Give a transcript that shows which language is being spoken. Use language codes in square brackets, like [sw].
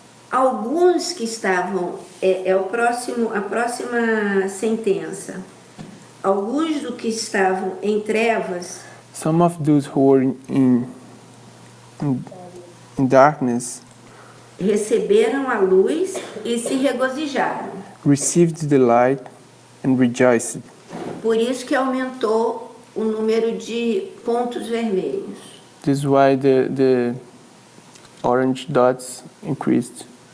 [pt] Alguns que estavam, a próxima sentença. Alguns do que estavam em trevas [en] Some of those who were in darkness [pt] receberam a luz e se regozijaram. [en] received the light and rejoiced. [pt] Por isso que aumentou o número de pontos vermelhos. [en] This is why the orange dots increased.